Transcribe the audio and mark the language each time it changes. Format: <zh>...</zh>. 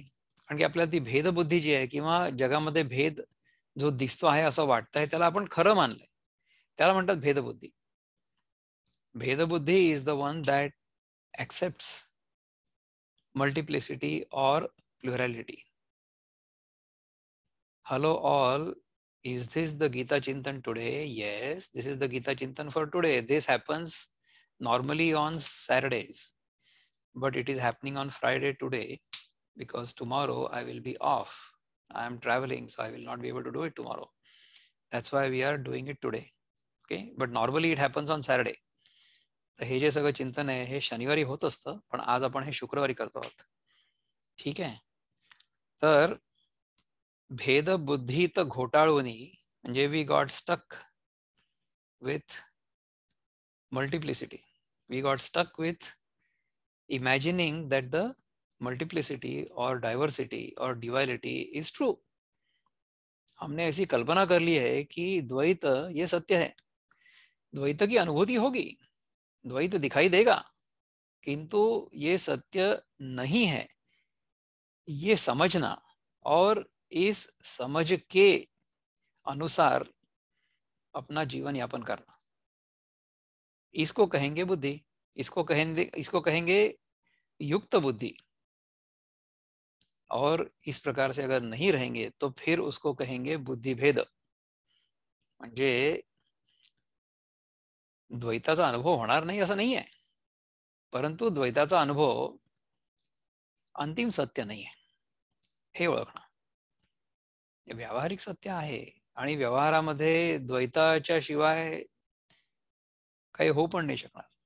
<mr>कारण की आपल्याला ती भेदबुद्धी जी आहे किंवा जगामध्ये भेद जो दिसतो आहे असं वाटतंय त्याला आपण खरं मानलंय, त्याला म्हणतात भेदबुद्धी.</mr> <en>भेदबुद्धी is the one that accepts multiplicity or plurality. Hello all, is this the Gita Chintan today? Yes, this is the Gita Chintan for today. This happens normally on Saturdays, but it is happening on Friday today because tomorrow I will be off. I am traveling, so I will not be able to do it tomorrow. That's why we are doing it today. Okay, but normally it happens on Saturday.</en> <mr>तर हे जे सगळं चिंतन आहे हे शनिवारी होत असतं, पण आज आपण हे शुक्रवारी करतो आहोत. ठीक आहे. तर भेद बुद्धीत घोटाळूनी म्हणजे</mr> <en>We got stuck with multiplicity. We got stuck with imagining that the multiplicity or diversity or duality is true.</en> <hi>हमने ऐसी कल्पना कर ली है कि द्वैत ये सत्य है, द्वैत की अनुभूति होगी, द्वैत दिखाई देगा, किंतु ये सत्य नहीं है, ये समझना और इस समझ के अनुसार अपना जीवन यापन करना, इसको कहेंगे बुद्धि, इसको कहेंगे युक्त बुद्धि. और इस प्रकार से अगर नहीं रहेंगे तो फिर उसको कहेंगे बुद्धि भेद.</hi> <mr>म्हणजे द्वैताचा अनुभव होणार नाही असं नाही आहे, परंतु द्वैताचा अनुभव अंतिम सत्य नाही आहे हे ओळखणं. व्यावहारिक सत्य आहे आणि व्यवहारामध्ये द्वैताच्या शिवाय काही होऊ पण नाही शकणार.</mr>